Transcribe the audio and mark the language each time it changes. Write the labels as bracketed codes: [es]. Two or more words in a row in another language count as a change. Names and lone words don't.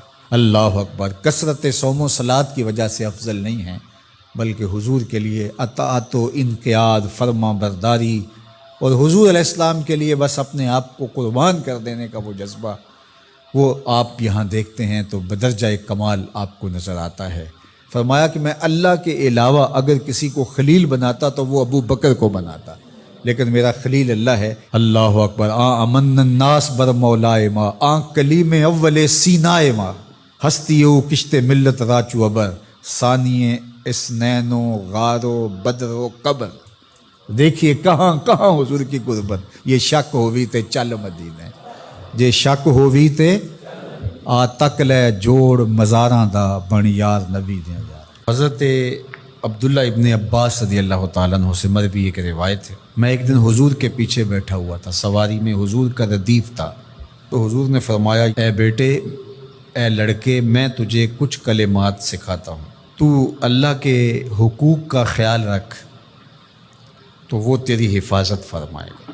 [ur] اللہ اکبر، کثرت صوم و صلات کی وجہ سے افضل نہیں ہیں، بلکہ حضور کے لیے اطاعت و انقیاد، فرما برداری، اور حضور علیہ السلام کے لیے بس اپنے آپ کو قربان کر دینے کا وہ جذبہ، وہ آپ یہاں دیکھتے ہیں تو بدرجہ کمال آپ کو نظر آتا ہے۔ فرمایا کہ میں اللہ کے علاوہ اگر کسی کو خلیل بناتا تو وہ ابو بکر کو بناتا، لیکن میرا خلیل اللہ ہے۔ اللہ اکبر۔ [fa] امن الناس بر مولائے ما، کلیم اول سینائے ما، ہستیو کشت ملت راچو ابر، ثانی اسنینو غارو بدر و قبر۔ [ur] دیکھیے کہاں کہاں حضور کی قربت۔ [pa] یہ شک ہووی تے چل مدینے، جے شک ہووی تے آ تک لے جوڑ مزاراں دا بن یار نبی دے یار۔ [ur] حضرت عبداللہ ابن عباس رضی اللہ تعالیٰ عنہ سے مروی ایک روایت ہے، میں ایک دن حضور کے پیچھے بیٹھا ہوا تھا، سواری میں حضور کا ردیف تھا، تو حضور نے فرمایا اے بیٹے، اے لڑکے، میں تجھے کچھ کلمات سکھاتا ہوں، تو اللہ کے حقوق کا خیال رکھ تو وہ تیری حفاظت فرمائے گا۔